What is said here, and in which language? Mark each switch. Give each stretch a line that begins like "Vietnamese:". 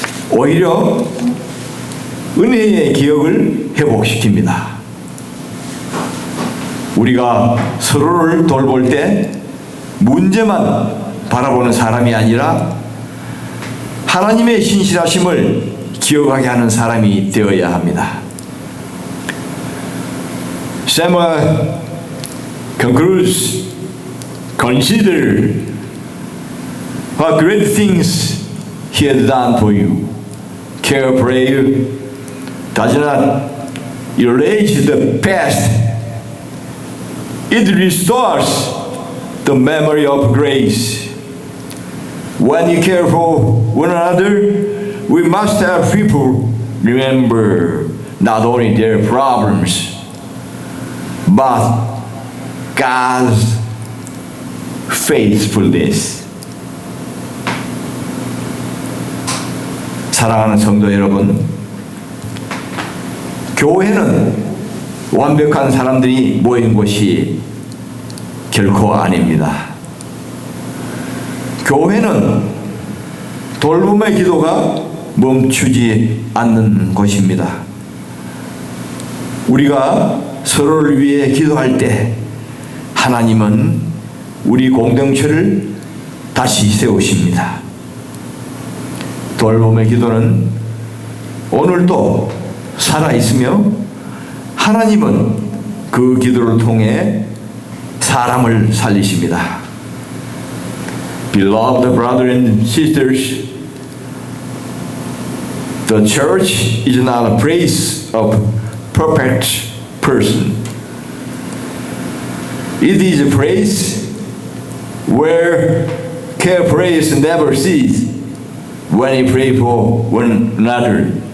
Korean: 오히려 은혜의 기억을 회복시킵니다. 우리가 서로를 돌볼 때 문제만 바라보는 사람이 아니라 하나님의 신실하심을 기억하게 하는 사람이 되어야 합니다.
English: Samuel concludes, consider what great things he has done for you. Care prayer does not erase the past. It restores the memory of grace. When you care for one another, we must have people remember not only their problems, but God's faithfulness.
Korean: 사랑하는 성도 여러분, 교회는 완벽한 사람들이 모인 곳이 결코 아닙니다. 교회는 돌봄의 기도가 멈추지 않는 곳입니다. 우리가 서로를 위해 기도할 때 하나님은 우리 공동체를 다시 세우십니다. 돌봄의 기도는 오늘도 살아있으며 하나님은 그 기도를 통해 사람을 살리십니다.
English: Beloved brothers and sisters, the church is not a place of perfect person. It is a place where care praise never cease when we pray for one another.